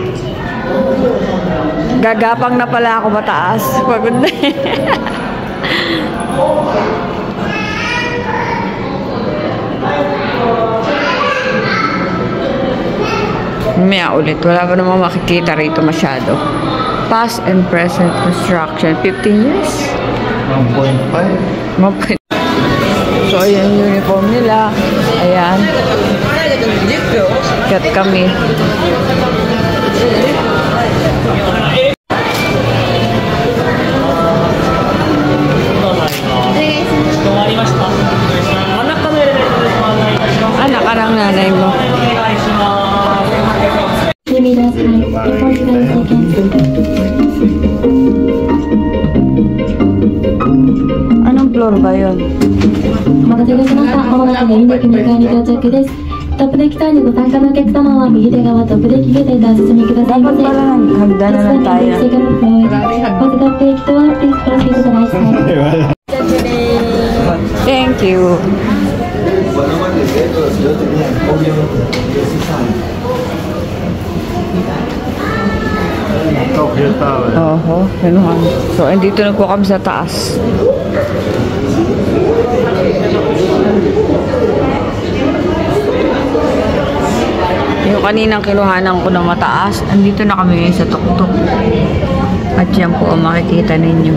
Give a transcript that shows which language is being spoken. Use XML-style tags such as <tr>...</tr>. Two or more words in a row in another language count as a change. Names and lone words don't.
<tl>Gagapang na pala ako mataas. Pagod na. Maya ulit. Wala pa namang makikita rito masyado.</tl> <en>Past and present construction. 15 years? 1.5.</en> <tl>So, ayan yung uniform nila. Ayan. Kat kami. Anak ka ng nanay mo. Anong floor ba yun?</tl> <ja>お待たせいたしました。まもなくメインデッキ2階に到着です。トップデッキ3にご参加のお客様は右手側トップデッキゲートへお進みくださいませ。</ja> <tl>Hagda na lang tayo.</tl> <en>Thank you. Tokyo Tower.</en> <tl>Oho, yun nga. So, andito na po kami sa taas. Yung kaninang kinuhanan ko na mataas, andito na kami ngayon sa tuktok. At yan po ang makikita ninyo.</tl>